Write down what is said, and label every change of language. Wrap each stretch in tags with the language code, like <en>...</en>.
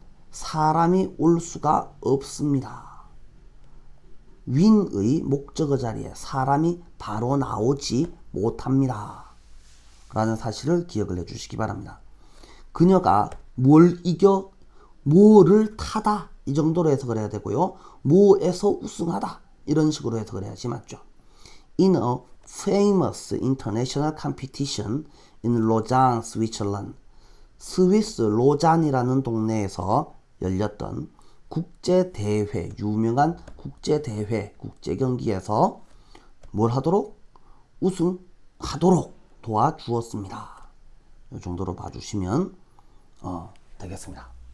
<ko>사람이 올 수가 없습니다. win의 목적어 자리에 사람이 바로 나오지 못합니다. 라는 사실을 기억을 해주시기 바랍니다. 그녀가 뭘 이겨 뭐를 타다 이 정도로 해석을 해야 되고요. 뭐에서 우승하다 이런 식으로 해석을 해야지 맞죠.</ko> <en>In a famous international competition in Lausanne, Switzerland.</en> <ko>스위스 로잔이라는 동네에서 열렸던 국제대회, 유명한 국제대회, 국제경기에서 뭘 하도록? 우승하도록 도와주었습니다. 이 정도로 봐주시면 되겠습니다.</ko>